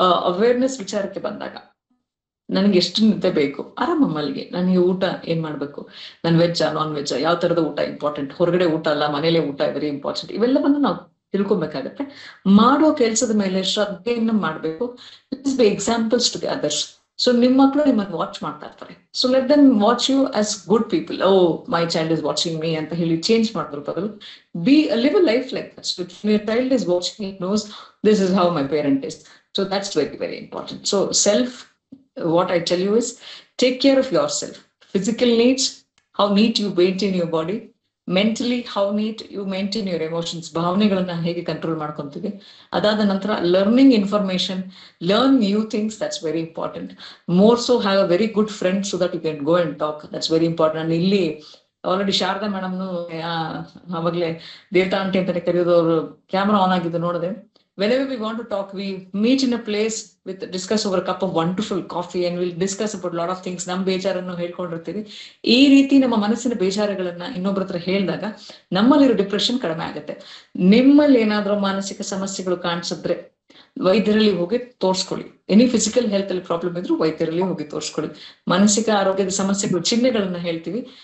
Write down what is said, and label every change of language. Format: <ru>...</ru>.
<kn>Awareness ವಿಚಾರಕ್ಕೆ ಬಂದಾಗ, ನನಗೆ ಎಷ್ಟು ನಿದ್ದೆ ಬೇಕು, ಆರಾಮ ಮಲ್ಗೆ, ನನಗೆ ಊಟ ಏನ್ ಮಾಡ್ಬೇಕು, ನನ್ ವೆಜ್ಜಾ ನಾನ್ ವೆಜ್ಜಾ, ಯಾವ ತರದ ಊಟ ಇಂಪಾರ್ಟೆಂಟ್, ಹೊರಗಡೆ ಊಟ ಅಲ್ಲ ಮನೇಲೆ ಊಟ</kn> <en>Very important.</en> <kn>ಇವೆಲ್ಲವನ್ನ ನಾವು ತಿಳ್ಕೊಬೇಕಾಗತ್ತೆ. ಮಾಡೋ ಕೆಲ್ಸದ ಮೇಲೆ ಶ್ರದ್ಧೆಯನ್ನು ಮಾಡ್ಬೇಕು.</kn> <en>Be examples to the others. So</en> <kn>ನಿಮ್ಮ ಮಕ್ಕಳು ನಿಮ್ಮನ್ನು ವಾಚ್ ಮಾಡ್ತಾ ಇರ್ತಾರೆ.</kn> <en>So let them watch you as good people. Oh my child is watching me</en> <kn>ಅಂತ ಹೇಳಿ ಚೇಂಜ್ ಮಾಡಿದ್ರ ಬದಲು</kn> <en>live a life like that. So if your child is watching, it knows this is how my parent is. So that's very very important. So self, what I tell you is, take care of yourself. Physical needs, how neat you maintain your body. Mentally how neat you maintain your emotions.</en> <kn>ಭಾವನೆಗಳನ್ನ ಹೇಗೆ control ಮಾಡ್ಕೊಂತೀವಿ. ಅದಾದ ನಂತರ</kn> <en>Learning information, learn new things, that's very important. More so have a very good friend so that you can go and talk. That's very important.</en> <kn>ಇಲ್ಲಿ already Sharada ಮೇಡಮ್ನು ಅವಾಗಲೇ ದೇವತಾ aunty ಅಂತಾನೆ ಕರೆಯೋದು, ಅವರು ಕ್ಯಾಮ್ರಾ ಆನ್ ಆಗಿದ್ದು ನೋಡಿದೆ.</kn> <en>Whenever we want to talk, we meet in a place with discuss over a cup of wonderful coffee and we'll discuss about a lot of things.</en> <kn>ನಮ್ಮ ಬೇಜಾರನ್ನು ಹೇಳ್ಕೊಂಡಿರ್ತೀವಿ. ಈ ರೀತಿ ನಮ್ಮ ಮನಸ್ಸಿನ ಬೇಜಾರಗಳನ್ನ ಇನ್ನೊಬ್ಬರ ಹತ್ರ ಹೇಳಿದಾಗ ನಮ್ಮಲ್ಲಿರೋ ಡಿಪ್ರೆಷನ್ ಕಡಿಮೆ ಆಗುತ್ತೆ. ನಿಮ್ಮಲ್ಲಿ ಏನಾದ್ರೂ ಮಾನಸಿಕ ಸಮಸ್ಯೆಗಳು ಕಾಣಿಸಿದ್ರೆ ವೈದ್ಯರಲ್ಲಿ ಹೋಗಿ ತೋರಿಸ್ಕೊಳ್ಳಿ.</kn> <en>any physical health</en> <kn>ಅಲ್ಲಿ ಪ್ರಾಬ್ಲಮ್ ಇದ್ರು ವೈದ್ಯರಲ್ಲಿ ಹೋಗಿ ತೋರಿಸ್ಕೊಳ್ಳಿ. ಮಾನಸಿಕ ಆರೋಗ್ಯದ ಸಮಸ್ಯೆಗಳು ಚಿಹ್ನೆಗಳನ್ನ ಹೇಳ್ತೀವಿ.</kn>